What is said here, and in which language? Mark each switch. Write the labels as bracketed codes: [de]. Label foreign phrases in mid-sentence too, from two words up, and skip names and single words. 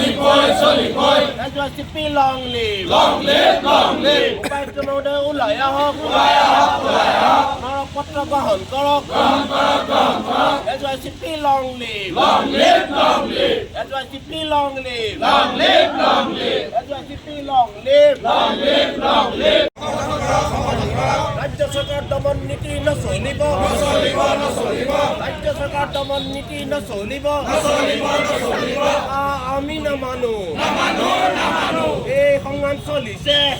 [as] SYCP [en] long live [as] উপায়ুক্ত মহোদয় ওলাই আহক স্মাৰকপত্ৰ গ্ৰহণ কৰক SYCP [en] long live [as] SYCP [en] long live [as] SYCP [en] long live [as] ৰাজ্য চৰকাৰ দমন নীতি নচলিব ৰাজ্য চৰকাৰ দমন নীতি নচলিব আমি নামানো এই সংগ্ৰাম চলিছে